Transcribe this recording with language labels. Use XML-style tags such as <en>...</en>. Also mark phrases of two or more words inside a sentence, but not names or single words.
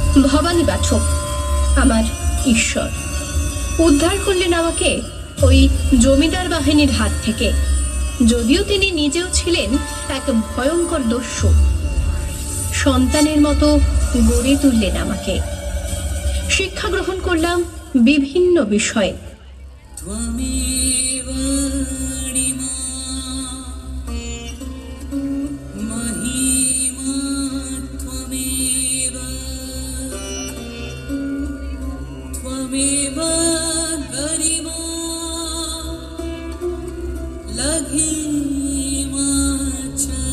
<bn>ভবানী পাঠক আমার ঈশ্বর উদ্ধার করলেন আমাকে ওই জমিদার বাহিনীর হাত থেকে। যদিও তিনি নিজেও ছিলেন এক ভয়ঙ্কর দস্যু, সন্তানের মতো গড়ে তুললেন আমাকে। শিক্ষা গ্রহণ করলাম বিভিন্ন বিষয়ে।</bn> <sa>त्वमेव णिमा महिमा त्वमेव त्वमेव गरिमा लघिमा च</sa>